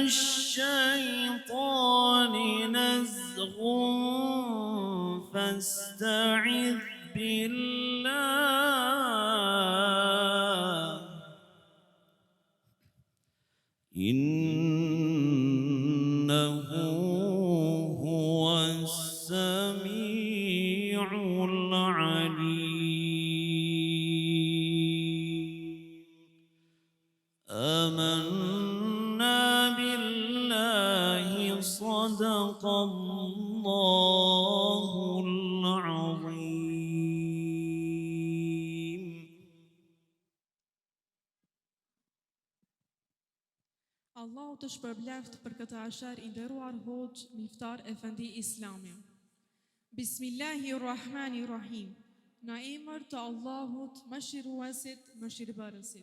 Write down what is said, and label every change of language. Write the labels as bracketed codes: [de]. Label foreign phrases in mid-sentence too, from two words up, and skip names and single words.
[ar] الشيطان نزغ فاستعذ بالله إنه هو السميع العليم. آمنا بالله صدق الله العظيم. [sq] Allahu të shpërbleft për këtë asher i nderuar hoxh Miftar Efendi Islami. Bismillahirrahmanirrahim. Në emër të Allahut, mëshiruesit, mëshirbërësit.